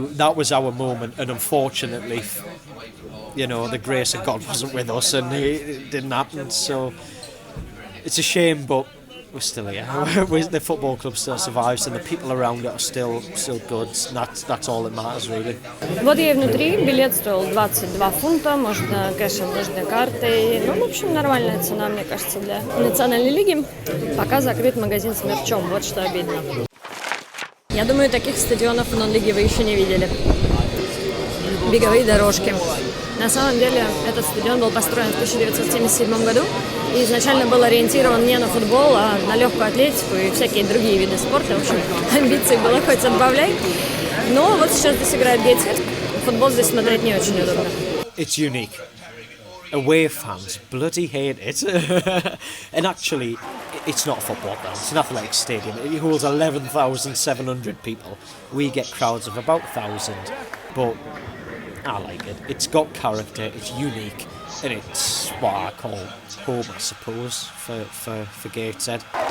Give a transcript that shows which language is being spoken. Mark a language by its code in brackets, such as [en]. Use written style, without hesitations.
[en] That was our moment, and unfortunately, you know, the grace of God wasn't with us, and it didn't happen. So it's a shame, but we're still here. The football club still survives, and the people around it are still good. And that's all that matters, really. [ru] Вот я и внутри. Билет стоил 22 фунта, можно кэшем, можно картой. Ну, в общем, нормальная цена, мне кажется, для национальной лиги. Пока закрыт магазин с мерчом, вот что обидно. Я думаю, таких стадионов в нон-лиге вы еще не видели. Беговые дорожки. На самом деле, этот стадион был построен в 1977 году и изначально был ориентирован не на футбол, а на легкую атлетику и всякие другие виды спорта. В общем, амбиций было хоть отбавляй. Но вот сейчас здесь играет Gateshead. Футбол здесь смотреть не очень удобно. [en] It's unique. Away fans bloody hate it. And actually, it's not a football ground, it's an athletic stadium. It holds 11,700 people. We get crowds of about 1,000, but I like it. It's got character, it's unique, and it's what I call home, I suppose, for Gateshead.